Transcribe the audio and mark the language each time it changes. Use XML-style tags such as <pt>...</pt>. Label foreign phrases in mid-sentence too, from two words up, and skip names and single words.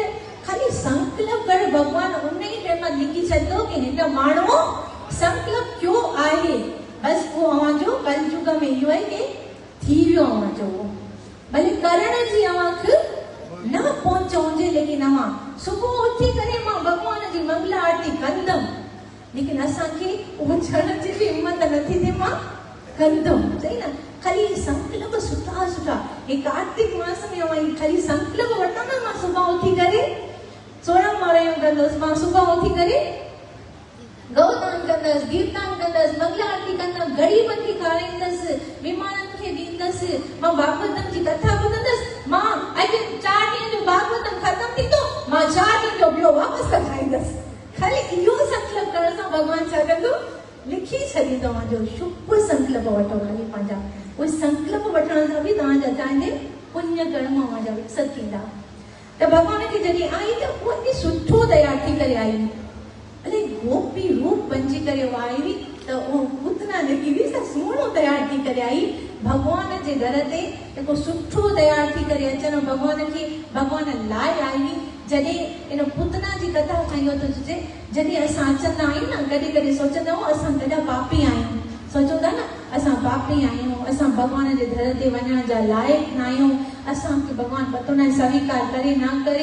<sd>ख़ाली संकल्प कर, भॻवान उन ई टाइम लिखी छॾंदो कि हिन माण्हू संकल्प कयो आहे। बसि उहो अव्हांजो कलयुग में इहो आहे कि थी वियो अव्हांजो। भले करण जी अव्हांखे न पहुच हुजे, लेकिन अव्हां सुबुह उथी करे मां भॻवान जी मंगला आरती कंदमि, लेकिन असांखे उहो छॾण जी बि हिमत नथी थिए मां कंदमि, सही न। ख़ाली संकल्प सुठा सुठा। हे कार्तिक मास में ख़ाली संकल्प वठां न, मां सुबुह उथी करे 16 मारायूं कंदसि, मां सुबुह उथी करे गौदान कंदसि, गीतदान कंदसि, मंगला आरती कंदसि, ग़रीबनि खे खाराईंदसि, बीमारनि खे ॾींदसि, मां भागवतम जी कथा ॿुधंदसि। मां अॼु 4 ॾींहं जो भागवतम ख़तमु थींदो, मां 4 ॾींहं जो ॿियो वापसि कराईंदसि। ख़ाली इहो संकल्प करण सां भॻवान छा कंदो, लिखी छॾींदो। तव्हांजो शुभ संकल्प वठो ख़ाली पंहिंजा। उहे संकल्प वठण सां बि तव्हांजे पुण्य कर्म अव्हांजा विकसित थींदा। त भॻवान खे जॾहिं आई त उहो एॾी सुठो तयार थी करे आई, अरे गोपी रूप बणिजी करे आई हुई। त उहो पूतना जेकी हुई सा सुहिणो तयार थी करे आई भॻवान जे दर ते, जेको सुठो तयार थी करे अचनि भॻवान लाइ आई हुई। जॾहिं इन पूतना जी कथा खां इहो थो सोचे, जॾहिं असां अचंदा आहियूं न, कॾहिं कॾहिं सोचंदा आहियूं असां केॾा पापी आहियूं, सोचो था न असां पापी आहियूं, असां भॻवान जे दर ते वञण जा लाइक़ न आहियूं, असांखे भॻवान पतो न स्वीकार करे न करे।</sd>